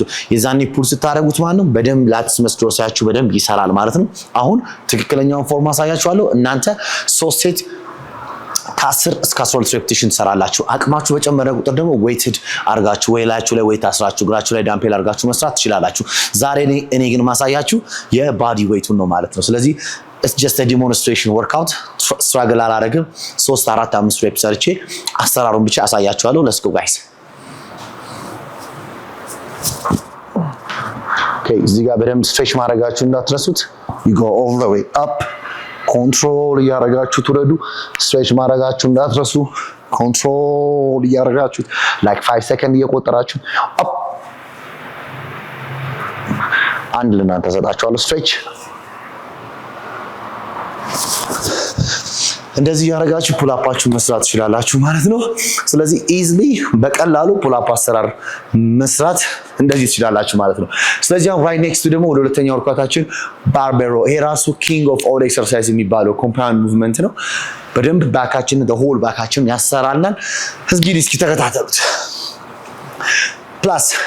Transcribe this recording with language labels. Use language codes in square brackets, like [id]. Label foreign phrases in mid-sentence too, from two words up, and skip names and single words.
[am] የዛኔ ፑል ስታረጉት ማለት ነው በደንብ ላትስ መስዶርሳችሁ በደንብ ይሰራል ማለት ነው። አሁን ትክክለኛውን ፎርም አሳያችኋለሁ። እናንተ 3 ሴት ከ10 እስከ 12 ሬፕቲሽን ትሰራላችሁ። አቅማችሁ በጨመረ ቁጥር ደግሞ ዌይትድ አርጋችሁ ወይ ላያችሁ ላይ ዌይት አስራችሁ እግራችሁ ላይ ዳምፔል አርጋችሁ መስራት ትችላላችሁ። ዛሬ እኔ ግን ማሳያችሁ የባዲ ዌይቱን ነው ማለት ነው። ስለዚህ [en] it's just a demonstration workout struggle [am] አላረግም 3 4 5 ሬፕ ሰርቼ አሰራሩን ብቻ አሳያችኋለሁ። [en] let's go guys [am] okay እዚህ ጋር በደንብ ስትሬች ማድረጋችሁ እንዳትረሱት [en] you go all the way up [am] ኮንትሮል እያረጋችሁ ትረዱ ስትሬች ማድረጋችሁ እንዳትረሱ ኮንትሮል እያረጋችሁ like 5 ሰከንድ እየቆጠራችሁ up አንድ ለናንተ ሰጣችኋለሁ ስትሬች እንደዚህ ያረጋችሁ ፑል አፓችሁን መስራት ትችላላችሁ ማለት ነው። ስለዚህ ኢዝሊ በቀላሉ ፑል አፕ አሰራር መስራት እንደዚህ ትችላላችሁ ማለት ነው። ስለዚህ አሁን [en] right next [am] ደግሞ ወደ ሁለተኛው ወርክአውታችን ባርቤሮ። ይሄ ራሱ [en] king of all exercise [am] የሚባለው [en] compound movement [am] ነው። በደንብ ባካችንን ሆል ባካችንን ያሰራልናል። እስኪ ተከታተሉት። ፕላስ